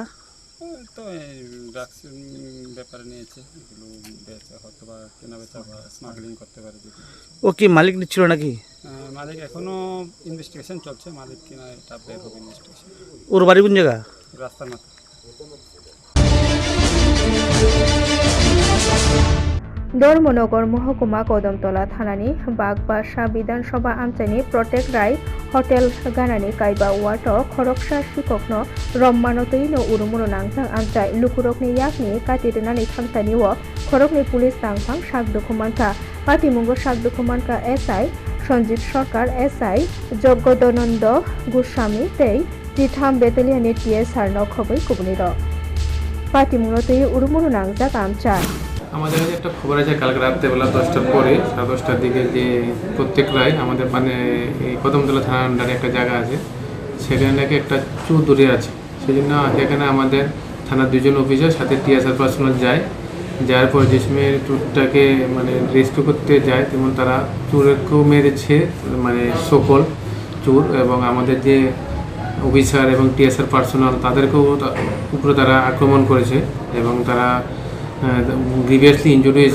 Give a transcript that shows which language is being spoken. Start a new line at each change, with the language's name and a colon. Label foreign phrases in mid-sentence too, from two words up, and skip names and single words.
Bangla: তো ড্রাগস ব্যাপারে নিয়েছে, এগুলো বেচা হয়তো বা কেনা বেচা বা স্মাগলিং করতে পারে। ও কি মালিক ছিল নাকি? মালিক এখনো ইনভেস্টিগেশন চলছে, মালিক কিনা এটা বের হবে ইনভেস্টিগেশন। ওর বাড়ি কোন জায়গা? রাস্তার মাথা।
Kok Borok: धर्मनगर महकुमा कदमतला थानानि बागबासा विधानसभा आमचानि प्रटेक राय हटेल गानानि कायबा वार्ड खरकसा शिककनो रम्मानतैनो उरुमुनो नांजां आमचाय लुकुरकनि याकनि काटिरनानि थांसानिओ खरकनि पुलिस तांफां सागदुखुमानका पाटिमुंगो सागदुखुमानका एसआई सञ्जीत सरकार एसआई जगदानन्द गोस्वामी तै तिथाम बेटालियननि टीएसआर नखबै कुबनिर पाटिमुंगतै उरुमुनो नांजां आमचाय।
Bangla: আমাদের কাছে একটা খবর আছে কালকে রাত্রেবেলা 10টার পরে 10:30টার দিকে যে প্রত্যেক রায় আমাদের মানে এই কদমতলা থানার আন্ডারে একটা জায়গা আছে, সেখানে নাকি একটা চুর ধরে আছে। সেই জন্য সেখানে আমাদের থানার 2জন অফিসার সাথে টিএসআর পার্সোনাল যায়। যাওয়ার পর যে সময় চুরটাকে মানে রেস্কিউ করতে যায়, তেমন তারা চুরকেও মেরেছে, মানে সকল চুর এবং আমাদের যে অফিসার এবং টিএসআর পার্সোনাল তাদেরকেও উপরে তারা আক্রমণ করেছে এবং তারা
English: grievously injury
Bangla: হয়েছে।